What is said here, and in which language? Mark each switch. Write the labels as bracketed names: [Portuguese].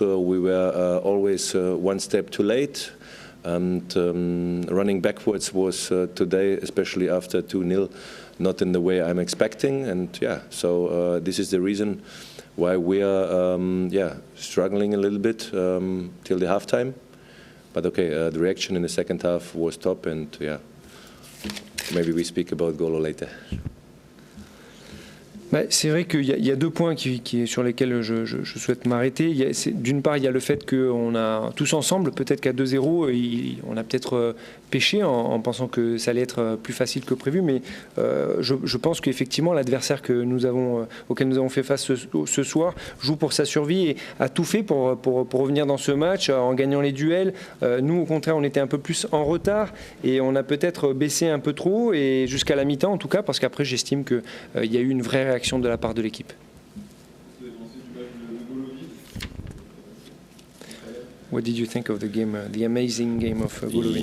[English] We were always one step too late. And running backwards was today, especially after 2-0, not in the way I'm expecting. And yeah, so this is the reason why we are struggling a little bit till the halftime. But okay, the reaction in the second half was top, and yeah, maybe we speak about Golo later. [French] Bah, c'est vrai qu'il y a deux points sur lesquels je souhaite m'arrêter. D'une part, il y a le fait qu'on a tous ensemble, peut-être qu'à 2-0, on a peut-être péché en pensant que ça allait être plus facile que prévu, mais je pense qu'effectivement l'adversaire auquel nous avons fait face ce soir joue pour sa survie et a tout fait pour revenir dans ce match en gagnant les duels. Nous, au contraire, on était un peu plus en retard et on a peut-être baissé un peu trop, et jusqu'à la mi-temps en tout cas, parce qu'après j'estime qu'il y a eu une vraie réaction de la part de l'équipe. [English] What did you think of the game, the amazing game of Golovin?